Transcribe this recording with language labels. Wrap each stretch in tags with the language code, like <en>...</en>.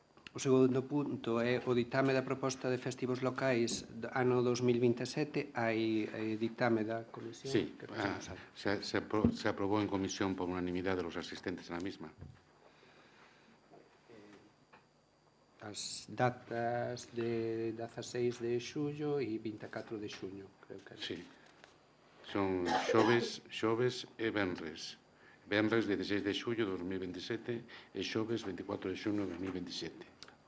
<gl>O segundo punto é o ditame da proposta de festivos locais do ano 2027. Hai ditame da comisión?</gl> <es>Sí, se aprobó en comisión por unanimidad de los asistentes a la misma.</es> <gl>As datas de 16 de xullo e 24 de xuño, creo que é. Sí. Son xoves e venres. Venres 16 de xullo de 2027 e xoves 24 de xuño de 2027.</gl>